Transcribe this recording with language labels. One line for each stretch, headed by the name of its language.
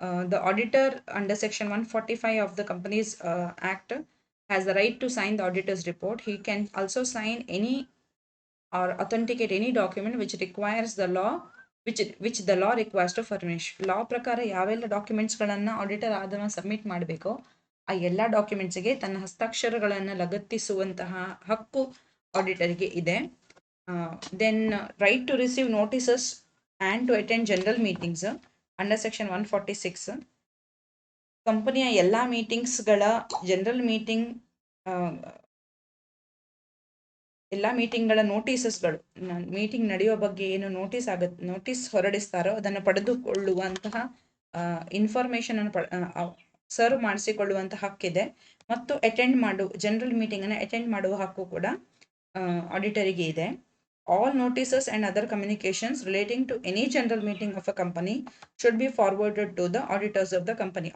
English: The auditor under section 145 of the Companies Act has the right to sign the auditor's report. He can also sign any or authenticate any document which requires the law, which the law requires to furnish.
Kannada: ಲಾ ಪ್ರಕಾರ ಯಾವೆಲ್ಲ ಡಾಕ್ಯುಮೆಂಟ್ಸ್ಗಳನ್ನು auditor ಆದವ submit ಮಾಡಬೇಕೋ ಆ ಎಲ್ಲ ಡಾಕ್ಯುಮೆಂಟ್ಸ್ಗೆ ತನ್ನ ಹಸ್ತಾಕ್ಷರಗಳನ್ನು ಲಗತ್ತಿಸುವಂತಹ ಹಕ್ಕು ಆಡಿಟರ್ಗೆ ಇದೆ.
English: Then right to receive notices and to attend general meetings under section 146.
Kannada: ಕಂಪನಿಯ ಎಲ್ಲ ಮೀಟಿಂಗ್ಸ್ಗಳ ಜನರಲ್ ಮೀಟಿಂಗ್ ಎಲ್ಲ ಮೀಟಿಂಗ್ಗಳ ನೋಟಿಸಸ್ಗಳು, ಮೀಟಿಂಗ್ ನಡೆಯುವ ಬಗ್ಗೆ ಏನು ನೋಟಿಸ್ ಹೊರಡಿಸ್ತಾರೋ ಅದನ್ನು ಪಡೆದುಕೊಳ್ಳುವಂತಹ ಇನ್ಫಾರ್ಮೇಷನನ್ನು ಸರ್ವ್ ಮಾಡಿಸಿಕೊಳ್ಳುವಂಥ ಹಕ್ಕಿದೆ. ಮತ್ತು ಜನರಲ್ ಮೀಟಿಂಗನ್ನು ಅಟೆಂಡ್ ಮಾಡುವ ಹಕ್ಕು ಕೂಡ ಆಡಿಟರಿಗೆ ಇದೆ.
English: All notices and other communications relating to any general meeting of a company should be forwarded to the auditors of the company.